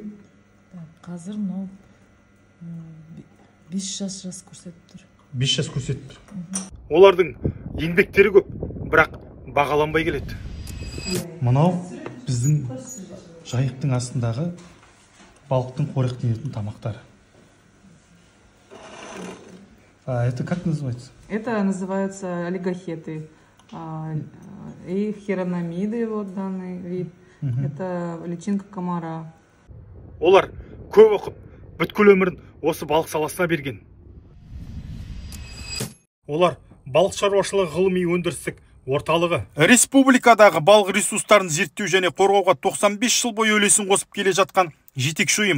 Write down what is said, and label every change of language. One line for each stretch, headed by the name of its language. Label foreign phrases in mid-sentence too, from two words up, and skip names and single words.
Kazakh: Қазір мынау 5 жас көрсетіп тұр. 5 жас көрсетіп тұр. Олардың еңбектері көп, бірақ бағаланбай келеді. Мынау біздің жайықтың астындағы балықтың қорек денетін тамақтары.
Russian: Это как называется? Это называются олигохеты. И хирономиды, вот данный вид. Это личинка комара.
Kazakh: Олар көп оқып, бүткіл өмірін осы балық саласына берген. Олар балық шаруашылығы ғылыми өндірістік орталығы. Республикадағы балық ресурстарын зерттеу және қорғауға 95 жыл бойы үлесін қосып келе жатқан жетекші ұйым.